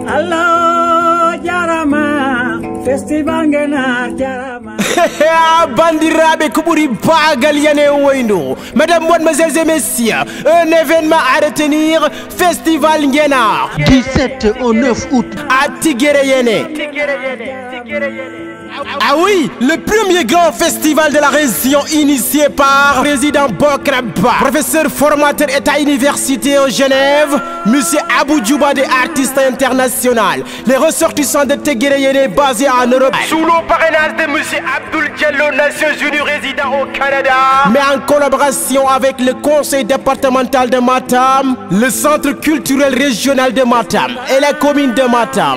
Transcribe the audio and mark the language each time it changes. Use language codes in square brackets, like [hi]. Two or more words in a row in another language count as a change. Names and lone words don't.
[ff] Allah jarama festival Ngenar jarama. Bandirabe Kuburi Bagal Yane Wendo. [fr] Mesdames, mademoiselles et messieurs, un événement à retenir, Festival Ngenar. 17 au 9 août à Tigéré. Ah oui, le premier grand festival de la région initié par président Bokraba, professeur formateur état université en Genève, monsieur Abou Djouba des artistes internationaux, les ressortissants de Tigéré basés en Europe, sous le parrainage de monsieur Abdoul Diallo, Nations Unies résident au Canada, mais en collaboration avec le conseil départemental de Matam, le centre culturel régional de Matam et la commune de Matam.